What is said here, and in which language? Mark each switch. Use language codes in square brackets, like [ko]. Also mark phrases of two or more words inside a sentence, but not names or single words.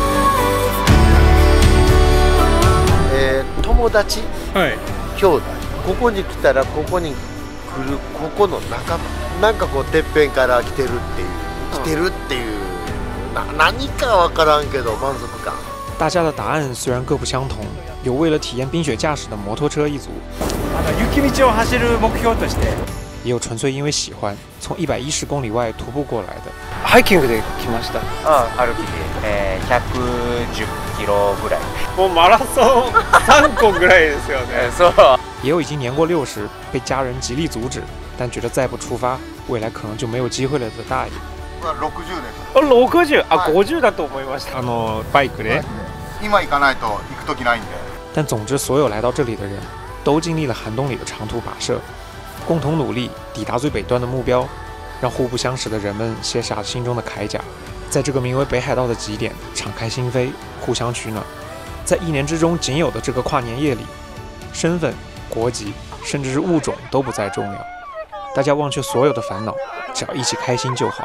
[ja] 友達、はい、兄弟、ここに来たらここに来るここの仲間、なんかこうてっぺんから来てるっていう何かわからんけど満足感。 [zh] 大家的答案虽然各不相同，有为了体验冰雪驾驶的摩托车一族。 [ja] 雪道を走る目標として [zh] 也有纯粹因为喜欢从110公里外徒步过来的。 [ja] ハイキングで来ました。歩きで、110キロぐらい。もうマラソン3個ぐらいですよね。そう。 [zh] 也有已经年过60，被家人极力阻止，但觉得再不出发，未来可能就没有機会了的大爷。 [ja] 60 あ、50だと思いました。バイクで。今行かないと行く時ないんで。 [zh] 但总之，所有来到这里的人都经历了寒冬里的长途跋涉，共同努力抵达最北端的目标，让互不相识的人们卸下心中的铠甲，在这个名为北海道的极点敞开心扉，互相取暖。在1年之中仅有的这个跨年夜里，身份、国籍，甚至是物种都不再重要，大家忘却所有的烦恼，只要一起开心就好。